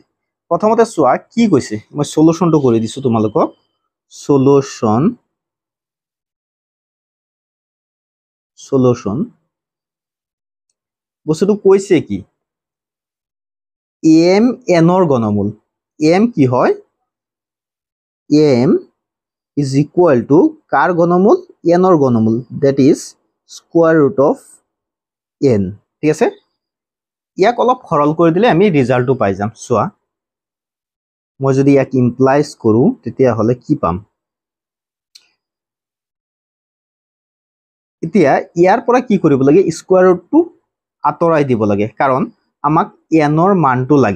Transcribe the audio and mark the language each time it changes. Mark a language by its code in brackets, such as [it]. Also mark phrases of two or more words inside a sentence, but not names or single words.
[as] প্ৰথমতে চোৱা কি কৈছে, মই সলিউশনটো কৰি দিছো তোমালোকক। সলিউশন বস্তুটো কৈছে কি, m n ৰ ঘনমূল, m কি হয়, [en] m is equal to [as] কাৰ ঘনমূল, n ৰ ঘনমূল, [en] that is square root of n। [as] ঠিক আছে, ইয়াক অলপ সৰল কৰি দিলে আমি ৰিজাল্টটো পাই যাম। চোৱা, মই যদি ইয়াক ইমপ্লাইজ কৰো তেতিয়া হলে কি পাম। এতিয়া ইয়াৰ পৰা কি কৰিব লাগে, [en] square root [as] আঁতৰাই দিব লাগে, কাৰণ আমাক n ৰ মানটো লাগে।